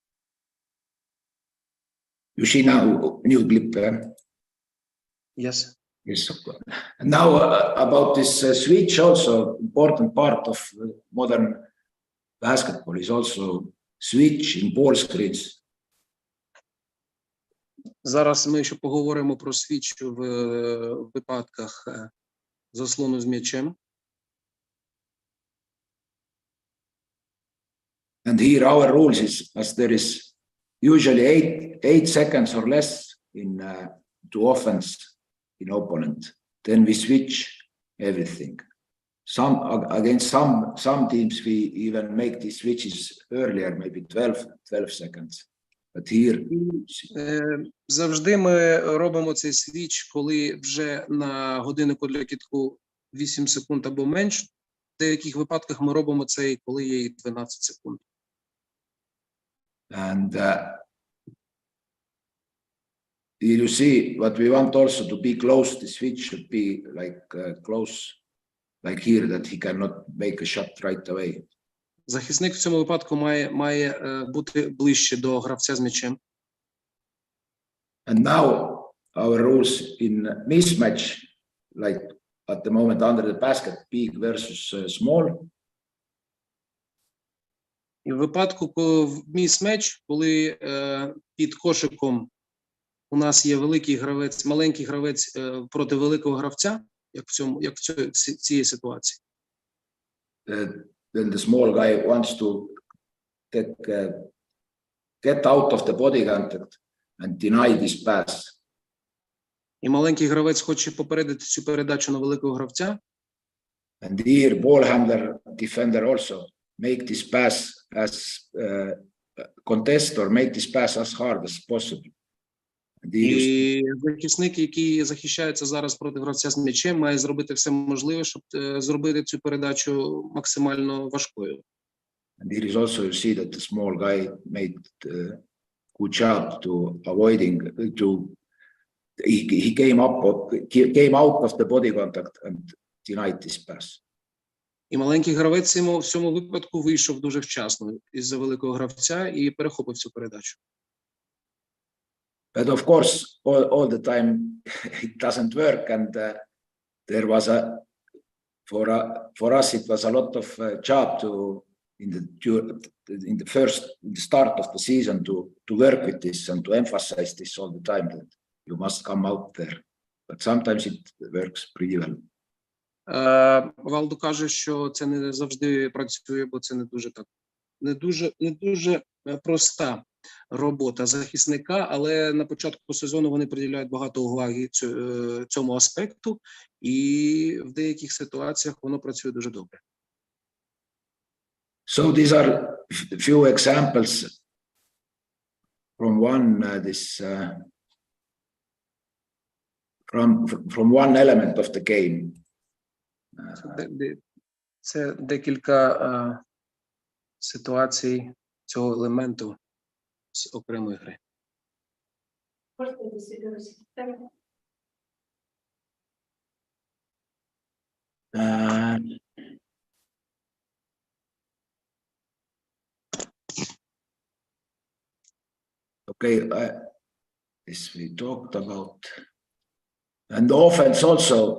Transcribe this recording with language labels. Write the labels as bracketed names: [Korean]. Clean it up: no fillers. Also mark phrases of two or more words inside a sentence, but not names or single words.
[English] You see now new clip. Yes. Yes, of course. And now about this switch, also important part of modern basketball is also switch in ball screens. [Ukrainian] Зараз ми ще поговоримо про свіч в випадках заслону з м'ячем. [English] And here our rules is, as there is usually 8 seconds or less in to offense in opponent, then we switch everything. Against some teams we even make these switches earlier, maybe 12 seconds. But here [Ukrainian] завжди ми робимо цей свіч, коли вже на годиннику для кидку 8 секунд або менш. В деяких випадках ми робимо це, коли є 12 секунд. [English] And you see what we want also to be close. The switch should be like close, like here, that he cannot make a shot right away. [Ukrainian] Захисник в цьому випадку має бути ближче до гравця з м'ячем. [English] And now our rules in mismatch, like at the moment under the basket, big versus small. [Ukrainian] І в випадку, коли в міс-меч, коли під кошиком у нас є великий гравець, маленький гравець проти великого гравця, як в цій ситуації. [English] Then the small guy wants to get out of the body contact and deny this pass. [Ukrainian] І маленький гравець хоче попередити цю передачу на великого гравця. [English] And here ball handler, defender also make this pass as contest or make this pass as hard as possible. [Ukrainian] І захисник, який захищається зараз проти гравця з м'ячем, має зробити все можливе, щоб зробити цю передачу максимально важкою. [English] And here is also you see that the small guy made good job to avoiding he came out of the body contact and denied this pass. [Ukrainian] І маленький гравець в цьому випадку вийшов дуже вчасно із-за великого гравця і перехопив цю передачу. [English] But of course, all the time it doesn't work, and there was for us it was a lot of job in the start of the season to work with this and to emphasize this all the time that you must come out there. But sometimes it works pretty well. [Ukrainian] Валдо каже, що це не завжди працює, бо це не дуже проста робота захисника, але на початку сезону вони приділяють багато уваги цьому аспекту, і в деяких ситуаціях воно працює дуже добре. [English] So these are few examples from from one element of the game. [Ukrainian] Це декілька ситуацій цього елементу з окремої гри. [English] Okay, this we talked about, and the offense also.